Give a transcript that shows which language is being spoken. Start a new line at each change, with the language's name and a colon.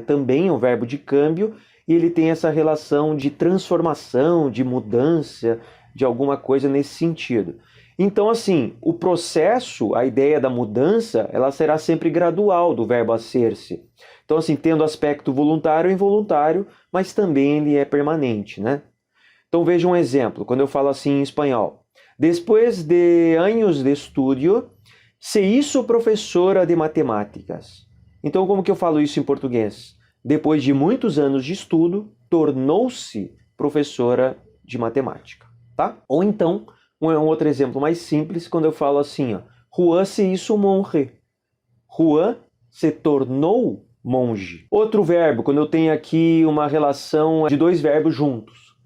Portuguese: Também é um verbo de câmbio e ele tem essa relação de transformação, de mudança, de alguma coisa nesse sentido. Então, assim, o processo, a ideia da mudança, ela será sempre gradual do verbo hacer-se. Então, assim, tendo aspecto voluntário e involuntário, mas também ele é permanente, né? Então veja um exemplo, quando eu falo assim em espanhol.
Spanish: Después de años de estudio, se hizo professora de matemáticas.
Portuguese: Então como que eu falo isso em português? Depois de muitos anos de estudo, tornou-se professora de matemática, tá? Ou então, um outro exemplo mais simples, quando eu falo assim, ó,
Spanish: Juan se hizo monje.
Portuguese: Juan se tornou monge. Outro verbo, quando eu tenho aqui uma relação de dois verbos juntos.